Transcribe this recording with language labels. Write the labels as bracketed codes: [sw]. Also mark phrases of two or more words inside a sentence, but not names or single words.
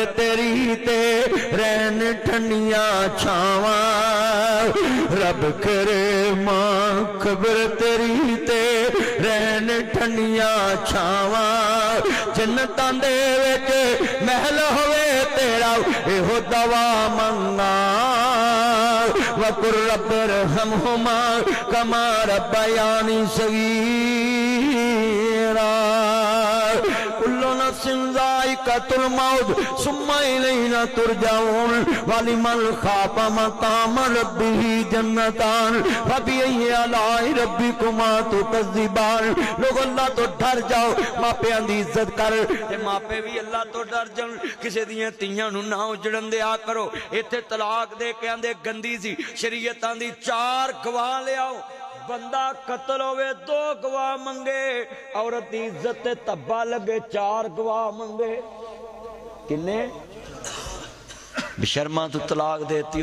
[pa] تیری تے رہن ٹھنڈیاں چھاواں رب کرے ماں قبر تیری تے رہن ٹھنڈیاں چھاواں جنتاں دے وچ محل ہووے تیرا ایہو دعا منگاں [ar] وقل رب ارحمهما كما ربياني صغيرا كل نفس ذائقة الموت ثم إلينا ترجعون ولمن خاف مقام ربه جنتان فبأي آلاء ربكما تكذبان [pa] لوک اللہ توں ڈر جاؤ ماپیاں دی عزت کرو تے ماپے وی اللہ توں ڈر جان کسے دیاں دھیاں نوں نہ اجاڑن دیا کرو ایتھے طلاق دے کے آندے گندی سی شریعتاں دی 4 گواہ لیاؤ بندا قتل ہووے 2 گواہ منگے عورت دی عزت تے دھبہ لگے 4 گواہ منگے کنے بے شرما تو طلاق دیتی